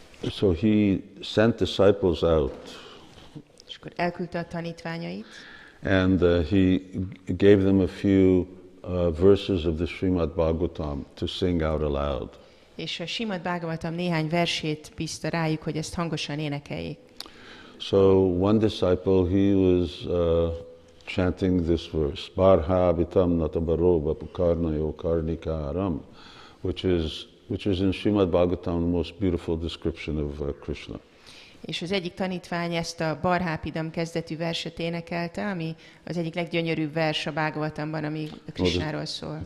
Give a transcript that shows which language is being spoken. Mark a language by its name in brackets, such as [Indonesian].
[English] So he sent disciples out. [Hungarian] És akkor elküldte a tanítványait. [English] And he gave them a few verses of the Srimad Bhagavatam to sing out aloud. [Hungarian] És a Srimad Bhagavatam néhány versét bízta rájuk, hogy ezt hangosan énekeljék. [English] So one disciple, he was chanting this verse, [Sanskrit] Barhabitam natabaroba pukarnayo karnikaram, [English] which is in Srimad Bhagavatam the most beautiful description of Krishna. [Hungarian] És az egyik tanítvány ezt a Barhápidam kezdetű verset énekelte, ami az egyik leggyönyörűbb vers a Bhagavatamban, ami Krishnáról szól.